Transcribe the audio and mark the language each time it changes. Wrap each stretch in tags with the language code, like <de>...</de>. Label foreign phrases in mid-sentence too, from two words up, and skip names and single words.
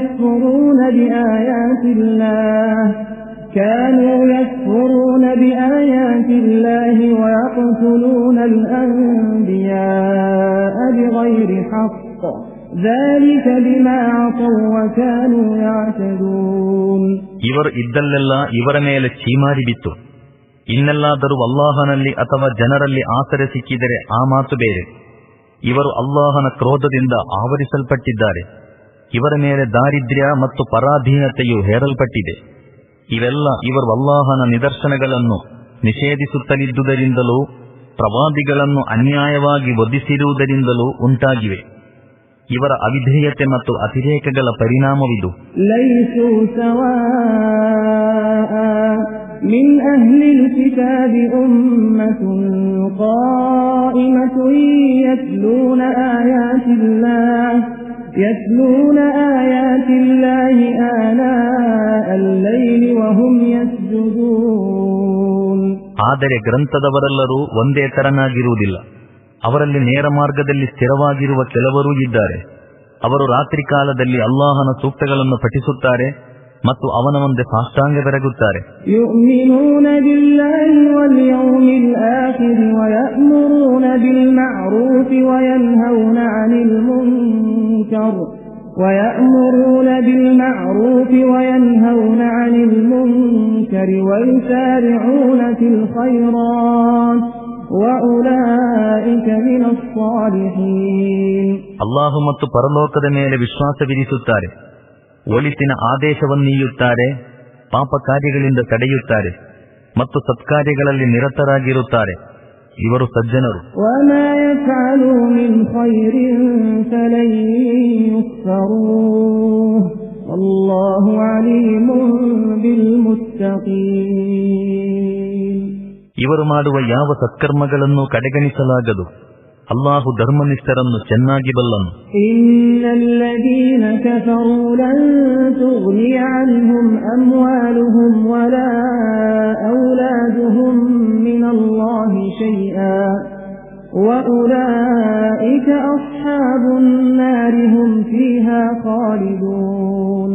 <ar>يكفرون بآيات الله ويقتلون الأنبياء بغير حق ذلك بما عصوا وكانوا يعتدون.</ar> <kn>ಇವರು ಇದ್ದಲ್ಲೆಲ್ಲ ಇವರ ಮೇಲೆ ಚೀಮಾರಿ ಬಿತ್ತು. ಇನ್ನೆಲ್ಲಾದರೂ ಅಲ್ಲಾಹನಲ್ಲಿ ಅಥವಾ ಜನರಲ್ಲಿ ಆಸರೆ ಸಿಕ್ಕಿದರೆ ಆ ಮಾತು ಬೇರೆ. ಇವರು ಅಲ್ಲಾಹನ ಕ್ರೋಧದಿಂದ ಆವರಿಸಲ್ಪಟ್ಟಿದ್ದಾರೆ. ಇವರ ಮೇಲೆ ದಾರಿದ್ರ್ಯ ಮತ್ತು ಪರಾಧೀನತೆಯು ಹೇರಲ್ಪಟ್ಟಿದೆ. ಇವೆಲ್ಲ ಇವರು ಅಲ್ಲಾಹನ ನಿದರ್ಶನಗಳನ್ನು ನಿಷೇಧಿಸುತ್ತಲಿದ್ದುದರಿಂದಲೂ ಪ್ರವಾದಿಗಳನ್ನು ಅನ್ಯಾಯವಾಗಿ ವಧಿಸಿರುವುದರಿಂದಲೂ ಉಂಟಾಗಿವೆ. ಇವರ ಅವಿಧೇಯತೆ ಮತ್ತು ಅತಿರೇಕಗಳ ಪರಿಣಾಮವಿದು.</kn> <ar>من أهل الكتاب أمة قائمة يتلون آيات الله آناء الليل وهم يسجدون.</ar> <kn>ಆದರೆ ಗ್ರಂಥದವರೆಲ್ಲರೂ ಒಂದೇ ತರನಾಗಿರುವುದಿಲ್ಲ. ಅವರಲ್ಲಿ ನೇರ ಮಾರ್ಗದಲ್ಲಿ ಸ್ಥಿರವಾಗಿರುವ ಕೆಲವರೂ ಇದ್ದಾರೆ. ಅವರು ರಾತ್ರಿ ಕಾಲದಲ್ಲಿ ಅಲ್ಲಾಹನ ಸೂಕ್ತಗಳನ್ನು ಪಠಿಸುತ್ತಾರೆ ಮತ್ತು ಅವನ ಮುಂದೆ ಸಾಷ್ಟಾಂಗ ಬೆರಗುತ್ತಾರೆ.</kn> <ar>يؤمنون بالله واليوم الآخر ويأمرون بالمعروف وينهون عن المنكر ويسارعون في الخيرات وأولئك من الصالحين.</ar> <kn>ಅಲ್ಲಾಹು ಮತ್ತು ಪರಲೋಕದ ಮೇಲೆ ವಿಶ್ವಾಸವಿರಿಸುತ್ತಾರೆ, ಒಳಿತಿನ ಆದೇಶವನ್ನೀಯುತ್ತಾರೆ, ಪಾಪ ಕಾರ್ಯಗಳಿಂದ ತಡೆಯುತ್ತಾರೆ ಮತ್ತು ಸತ್ಕಾರ್ಯಗಳಲ್ಲಿ ನಿರತರಾಗಿರುತ್ತಾರೆ. ಇವರು ಸಜ್ಜನರು.</kn> <ar>وما يفعلوا من خير فلن يكفروه والله عليم بالمتقين.</ar> <kn>ಇವರು ಮಾಡುವ ಯಾವ ಸತ್ಕರ್ಮಗಳನ್ನು ಕಡೆಗಣಿಸಲಾಗದು. ಅಲ್ಲಾಹು ಧರ್ಮನಿಷ್ಠರನ್ನು ಚೆನ್ನಾಗಿ ಬಲ್ಲನು.</kn> <ar>إن الذين كفروا لن تغني عنهم أموالهم ولا أولادهم من الله شيئا وأولئك أصحاب النار هم فيها خالدون.</ar>